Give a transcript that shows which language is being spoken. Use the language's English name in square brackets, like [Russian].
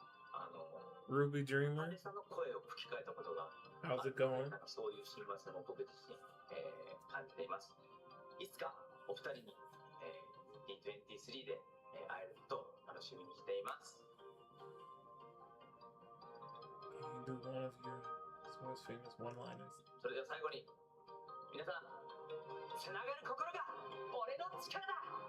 [English] Hello, Ruby ハー Dreamer. [Japanese] レイさんの声を吹き替えたことが [English] How's it going? [Japanese] なんかそういう親和性も僕自身、感じています。いつかお二人に、D23 で、会えることを楽しみにしています。 [English] Can you do one of your most famous one-liners? [Japanese] それでは最後に皆さん、つながる心が俺の力だ。